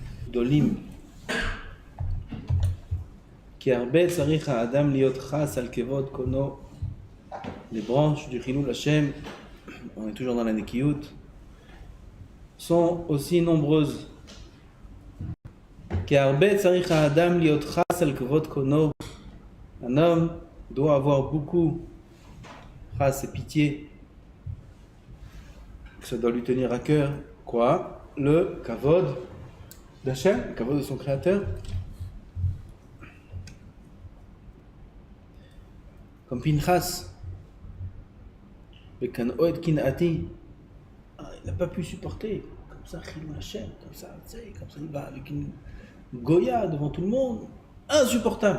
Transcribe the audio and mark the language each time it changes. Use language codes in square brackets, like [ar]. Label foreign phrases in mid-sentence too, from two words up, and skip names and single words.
[he] גדולים. כי הרבה צריך האדם להיות חס על כבוד קונו. [fr] Les branches du [he] חילול השם, [fr] on est toujours dans la Nekiyut, sont aussi nombreuses. [he] כי הרבה צריך האדם להיות חס על כבוד קונו. [fr] Un homme doit avoir beaucoup chas et pitié, que ça doit lui tenir à cœur. Quoi? Le kavod d'Hachem, le kavod de son créateur. Comme Pinchas, il n'a pas pu supporter, comme ça, [he] חילול השם, [fr] comme ça il va avec une goya devant tout le monde, insupportable.